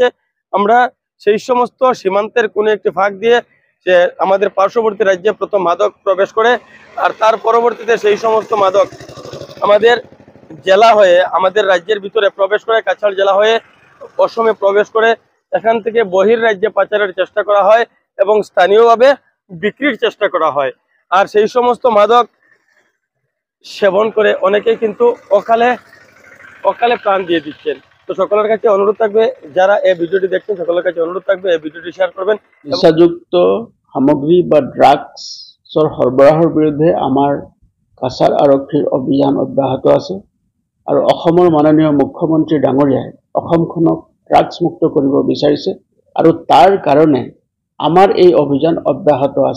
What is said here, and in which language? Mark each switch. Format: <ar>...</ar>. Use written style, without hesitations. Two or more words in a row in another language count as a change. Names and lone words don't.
<bn>আমরা সেই সমস্ত সীমান্তের কোনো একটি ফাঁক দিয়ে যে আমাদের পার্শ্ববর্তী রাজ্যে প্রথম মাদক প্রবেশ করে, আর তার পরবর্তীতে সেই সমস্ত মাদক আমাদের জেলা হয়ে আমাদের রাজ্যের ভিতরে প্রবেশ করে, কাছাড় জেলা হয়ে অসমে প্রবেশ করে, এখান থেকে বহির্রাজ্যে পাচারের চেষ্টা করা হয় এবং স্থানীয়ভাবে বিক্রির চেষ্টা করা হয়। আর সেই সমস্ত মাদক সেবন করে অনেকেই কিন্তু অকালে প্রাণ দিয়ে দিচ্ছেন। তো সকলের কাছে অনুরোধ থাকবে, যারা এই ভিডিওটি দেখছেন সকলের কাছে অনুরোধ থাকবে এই ভিডিওটি শেয়ার করবেন।</bn> <as>নিচাযুক্ত সামগ্ৰী বা ড্ৰাগছৰ সৰবৰাহৰ বিৰুদ্ধে আমাৰ কাছাৰ আৰক্ষীৰ অভিযান অব্যাহত আছে আৰু অসমৰ মাননীয় মুখ্যমন্ত্ৰী ডাঙৰীয়াই অসমখনক ড্ৰাগছ মুক্ত কৰিব বিচাৰিছে আৰু তাৰ কাৰণে আমাৰ এই অভিযান অব্যাহত আছে।</as>